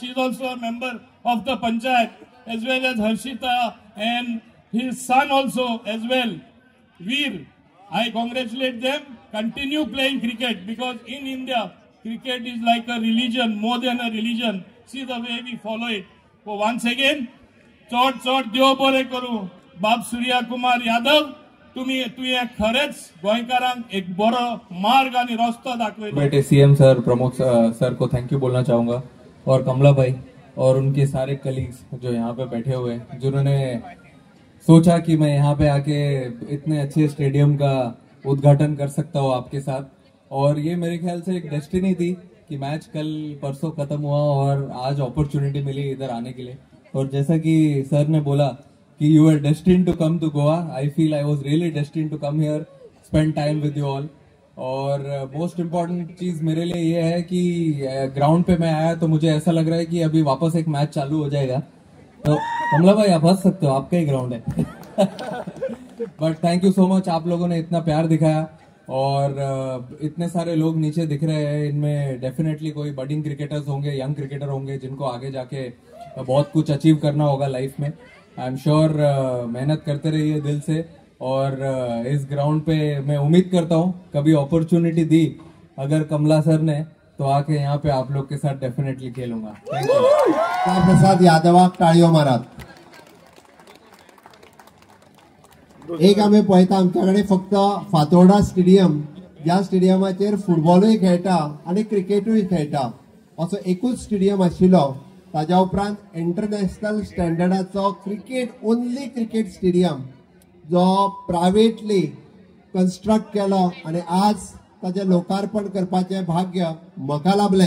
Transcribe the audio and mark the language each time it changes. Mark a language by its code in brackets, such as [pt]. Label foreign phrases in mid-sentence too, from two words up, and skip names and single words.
[en] She is also a member of the Panchayat, as well as Harshita and his son also as well. Veer, I congratulate them. Continue playing cricket because in India, cricket is like a religion, more than a religion. See the way we follow it. So once again, [kok] चोट देव बरे करू. बाब सूर्यकुमार यादव, तुम्ही खरेच गोंयकारांक एक बरो मार्ग आणि रस्तो दाखवला. [hi] बेटे सीएम सर, प्रमुख सर को [en] thank you [hi] बोलना चाहूंगा और कमला भाई और उनके सारे कलीग्स जो यहाँ पे बैठे हुए हैं, जिन्होंने सोचा कि मैं यहाँ पे आके इतने अच्छे स्टेडियम का उद्घाटन कर सकता हूँ आपके साथ. और ये मेरे ख्याल से एक डेस्टिनी थी कि मैच कल परसों खत्म हुआ और आज अपॉर्चुनिटी मिली इधर आने के लिए. और जैसा कि सर ने बोला कि [en] you are destined to come to Goa, I feel I was really destined to come here, spend time with you all. [hi] और [en] most important [hi] चीज मेरे लिए ये है कि ग्राउंड पे मैं आया तो मुझे ऐसा लग रहा है कि अभी वापस एक मैच चालू हो जाएगा. तो कमला भाई आप हंस सकते हो, आपका ही ग्राउंड है. [en] but thank you so much, [hi] आप लोगों ने इतना प्यार दिखाया और इतने सारे लोग नीचे दिख रहे हैं. इनमें डेफिनेटली कोई [en] budding cricketers [hi] होंगे, [en] young cricketer [hi] होंगे जिनको आगे जाके बहुत कुछ अचीव करना होगा लाइफ में. [en] I am sure [hi] मेहनत करते रहिए दिल से. और इस ग्राउंड पे मैं उम्मीद करता हूँ कभी अपॉर्चुनिटी दी अगर कमला सर ने तो आके यहाँ पे आप लोग के साथ डेफिनेटली खेलूंगा. [en] Thank you. [kok] प्रसाद यादवाक टाळयो मारात. एक आम्ही पळयता आमच्याकडे फक्त फातोर्डा स्टेडियम, ज्या स्टेडियमाचेर फुटबॉलूय खेळटा आणि क्रिकेटूय खेळटा असो एकूच स्टेडियम आशिल्लो. ताज्या उपरांत इंटरनॅशनल स्टँडर्डाचो [en] cricket only cricket stadium [kok] जो [en] privately construct [kok] केलो आणि आज ताचे लोकार्पण करपाचे भाग्य म्हाका लाभले.